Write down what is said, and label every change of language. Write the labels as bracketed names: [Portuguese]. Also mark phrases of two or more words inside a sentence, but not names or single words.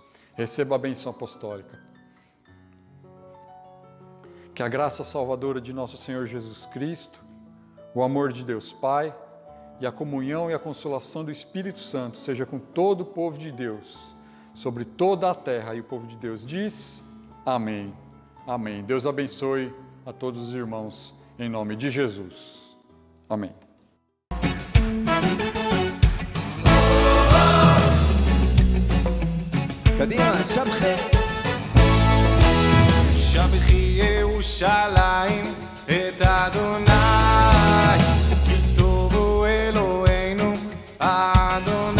[Portuguese] Receba a bênção apostólica. Que a graça salvadora de nosso Senhor Jesus Cristo, o amor de Deus Pai e a comunhão e a consolação do Espírito Santo seja com todo o povo de Deus, sobre toda a terra. E o povo de Deus diz: amém. Amém. Deus abençoe a todos os irmãos, em nome de Jesus. Amém. [Hebrew] קדימה, שבחי. שבחי ירושלים את אדוני, כי טוב הוא אלוהינו אדוני.